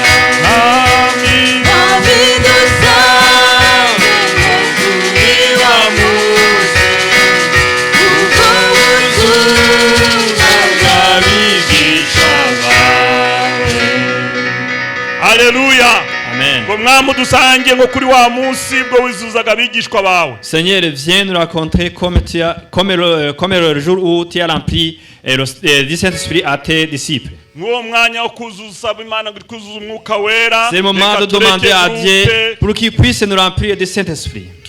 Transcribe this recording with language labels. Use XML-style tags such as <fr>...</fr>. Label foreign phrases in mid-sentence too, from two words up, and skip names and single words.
<rw>Mwami dusange nko kuri wa munsi. Ubwo buzuzaga abigishwa bawe. Haleluya. Amen.</rw> <fr>Seigneur, viens nous raconter comme le jour où tu as rempli le Saint-Esprit à tes disciples. C'est le moment de demander à Dieu pour qu'il puisse nous remplir du Saint-Esprit.</fr>